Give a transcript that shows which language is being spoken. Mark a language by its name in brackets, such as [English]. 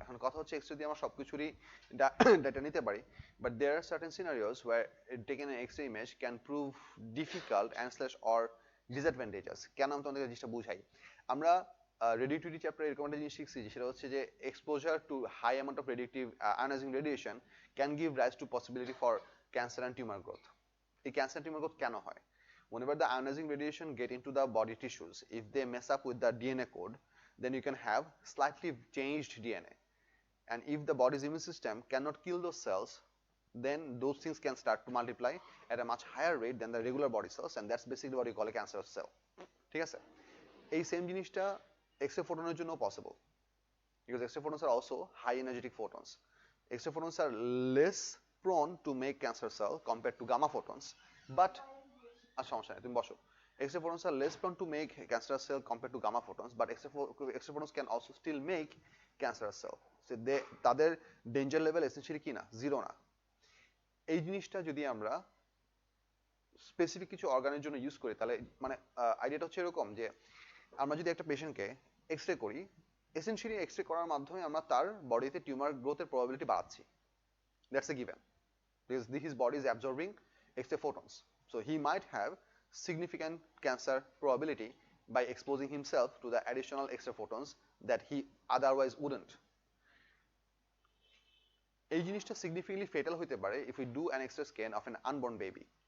[Bangla] এখন কথা হচ্ছে এক্স রে দিয়ে আমরা সবকিছুরই ডাটা নিতে পারি, [English] But there are certain scenarios where taken an X ray image can prove difficult and slash or disadvantages. [Bangla] কেন আমি তোমাদের জিনিসটা বুঝাই। আমরা রেডিয়েটিভিটি চ্যাপ্টারে এরকম একটা জিনিস শিখছি, সেটা হচ্ছে যে [English] Exposure to high amount of radiative ionising radiation can give rise to possibility for cancer and tumour growth. [Bangla] এই ক্যান্সার টিউমার গ্রোথ কেন হয়? [English] Whenever the ionizing radiation get into the body tissues, if they mess up with the DNA code, then you can have slightly changed DNA. And if the body's immune system cannot kill those cells, then those things can start to multiply at a much higher rate than the regular body cells, and that's basically what you call a cancerous cell. [Bangla] ঠিক আছে? এই same জিনিসটা X-ray photoনের জন্য possible, [English] because X-ray photons are also high energetic photons. X-ray photons are less prone to make cancer cell compared to gamma photons, but [Bangla] সমস্যা নেই, তুমি বসো। [English] X-ray photons are less prone to make cancerous cell compared to gamma photons, but X-ray photons can also still make cancerous cell. [Bangla] So তাদের danger level essentially কি না, zero না। এই জিনিসটা যদি আমরা স্পেসিফিক কিছু অর্গানের জন্য ইউজ করি, তাহলে মানে আইডিয়াটা হচ্ছে এরকম যে আমরা যদি একটা পেশেন্টকে এক্স রে করি, এসেনশিয়ালি এক্স রে করার মাধ্যমে আমরা তার বডিতে টিউমার গ্রোথের প্রবাবিলিটি বাড়াচ্ছি। [English] That's a given, because his body is absorbing X-ray photons. So he might have significant cancer probability by exposing himself to the additional X-ray photons that he otherwise wouldn't. [Bangla] এই জিনিসটা [English] significantly fatal [Bangla] হতে পারে [English] if we do an X-ray scan of an unborn baby.